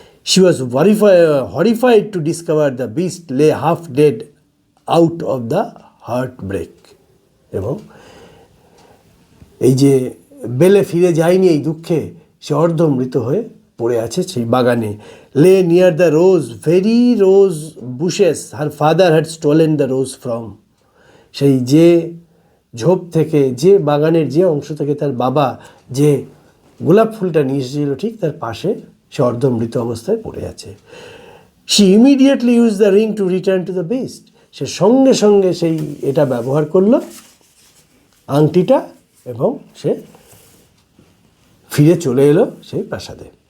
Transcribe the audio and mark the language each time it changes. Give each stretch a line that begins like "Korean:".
English: She was horrified to discover the beast lay half dead out of the heartbreak.
Bangla: এবং এই যে বেলে ফিরে যায়নি এই দুঃখে, সে অর্ধমৃত হয়ে পড়ে আছে সেই বাগানে।
English: lay near the very rose bushes her father had stolen the rose from.
Bangla: সেই যে ঝোপ থেকে, যে বাগানের যে অংশ থেকে তার বাবা যে গোলাপ ফুলটা নিয়ে এসেছিল, ঠিক তার পাশে সে অর্ধমৃত অবস্থায় পড়ে আছে।
English: She immediately used the ring to return to the beast.
Bangla: সে সঙ্গে সঙ্গে সেই এটা ব্যবহার করলো, আংটিটা, এবং সে ফিরে চলে এলো সেই প্রাসাদে।